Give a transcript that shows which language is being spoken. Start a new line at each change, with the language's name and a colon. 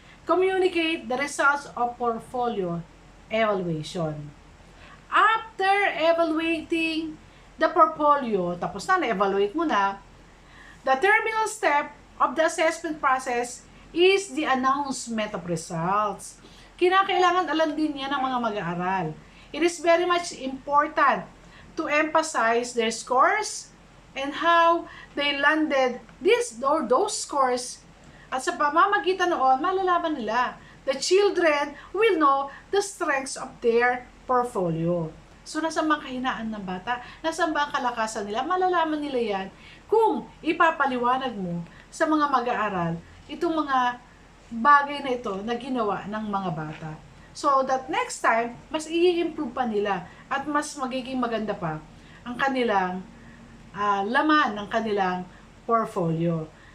English: Communicate the results of portfolio evaluation. After evaluating the portfolio,
Filipino: tapos na-evaluate mo na,
English: the terminal step of the assessment process is the announcement of results.
Filipino: Kinakailangan alam din yan ng mga mag-aaral.
English: It is very much important to emphasize their scores and how they landed those scores.
Filipino: At sa pamamagitan noon, malalaman nila.
English: The children will know the strengths of their portfolio.
Filipino: So, nasa mga kahinaan ng bata, nasa ba ang kalakasan nila, malalaman nila yan kung ipapaliwanag mo sa mga mag-aaral itong mga bagay na ito na ginawa ng mga bata. So, that next time, mas i-improve pa nila at mas magiging maganda pa ang kanilang laman ng kanilang portfolio.